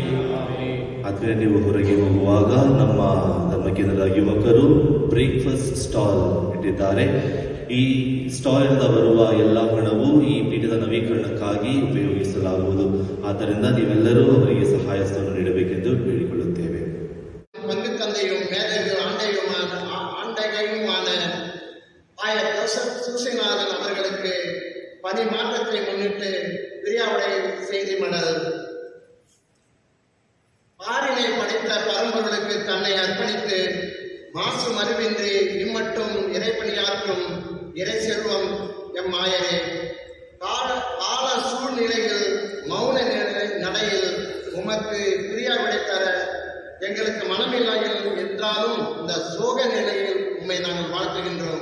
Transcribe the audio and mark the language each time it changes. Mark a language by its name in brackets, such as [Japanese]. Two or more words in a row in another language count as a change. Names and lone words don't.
[Kannada] ಆದರೆ ನೀವು ಹೊರಗೆ ಹೋಗುವಾಗ ನಮ್ಮ ಧರ್ಮಕೇಂದ್ರದ ಯುವಕರು [English] breakfast stall [Kannada] ಇಟ್ಟಿದ್ದಾರೆ. ಈ ಸ್ಟಾಲ್ನಿಂದ ಬರುವ ಎಲ್ಲ ಹಣವು ಈ ಪೀಠದ ನವೀಕರಣಕ್ಕಾಗಿ ಉಪಯೋಗಿಸಲಾಗುವುದು. ಆದ್ದರಿಂದ ನೀವೆಲ್ಲರೂ ಅವರಿಗೆ ಸಹಾಯವನ್ನು ನೀಡಬೇಕೆಂದು ಬೇಡಿಕೊಳ್ಳುತ್ತೇವೆ. [Tamil] பங்கு தந்தையும் மேதையும் ஆண்டையுமான ஆயர் ஜோசப் சூசைநாதன் அவர்களுக்கு பணி மாற்றத்தை முன்னிட்டு பிரியாவிடை செய்தி மடல். பாரினை படைத்த பரம்பொருளுக்கு தன்னை அர்ப்பணித்து மாசு மறுவின்றி இம்மட்டும் இறைப்பணியாற்றும் இறை செல்வம் எம் ஆயரே, கால சூழ்நிலையில் மௌன நடையில் உமக்கு பிரியாவிடை தர எங்களுக்கு மனமில்லாமல் என்றாலும் இந்த சோக நிலையில் உம்மை நாங்கள் வாழ்த்துகின்றோம்.